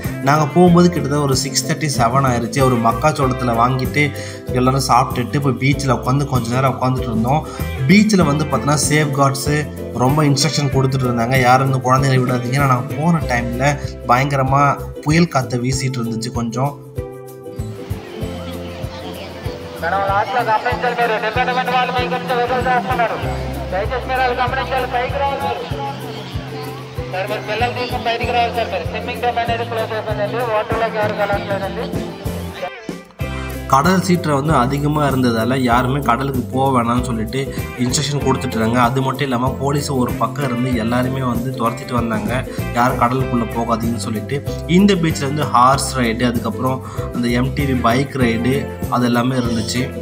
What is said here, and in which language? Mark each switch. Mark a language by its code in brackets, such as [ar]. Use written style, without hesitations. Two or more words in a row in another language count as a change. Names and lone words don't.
[ta] நாங்கள் போகும்போது கிட்டத்தட்ட ஒரு 6:37 ஆயிடுச்சு. ஒரு மக்காச்சோளத்தில் வாங்கிட்டு எல்லோரும் சாப்பிட்டுட்டு இப்போ பீச்சில் உட்காந்து கொஞ்சம் நேரம் உட்காந்துட்டு இருந்தோம். பீச்சில் வந்து பார்த்தோன்னா [en] safe guards [ta] ரொம்ப இன்ஸ்ட்ரக்ஷன் கொடுத்துட்டு இருந்தாங்க, யாரும் இந்த குழந்தைகளை விடாதீங்க. நான் போன டைமில் பயங்கரமாக புயல் காற்றை வீசிட்டு இருந்துச்சு கொஞ்சம். [te] డిపార్ట్మెంట్ వాళ్ళు మీ గురించి వెహికల్ చేస్తున్నారు, దయచేసి మీరు వాళ్ళు గమనించాలి. పైకి రావాలి సార్, మీరు పిల్లలు తీసుకుని బయటికి రావాలి సార్. మీరు [en] swimming time [te] అనేది క్లోజ్ అయిపోయిందండి, వాటర్లోకి ఎవరు వెళ్ళట్లేదండి. [ta] கடல் சீற்றம் வந்து அதிகமாக இருந்ததால் யாருமே கடலுக்கு போக வேணாம்னு சொல்லிட்டு இன்ஸ்ட்ரக்ஷன் கொடுத்துட்ருக்காங்க. அது மட்டும் இல்லாமல் போலீஸ் ஒரு பக்கம் இருந்து எல்லாருமே வந்து துரத்திட்டு வந்தாங்க, யாரும் கடலுக்குள்ளே போகாதீங்கன்னு சொல்லிட்டு. இந்த பீச்சில் வந்து [en] horse ride, [ta] அதுக்கப்புறம் அந்த MTV [en] bike ride [ta] அது எல்லாமே இருந்துச்சு.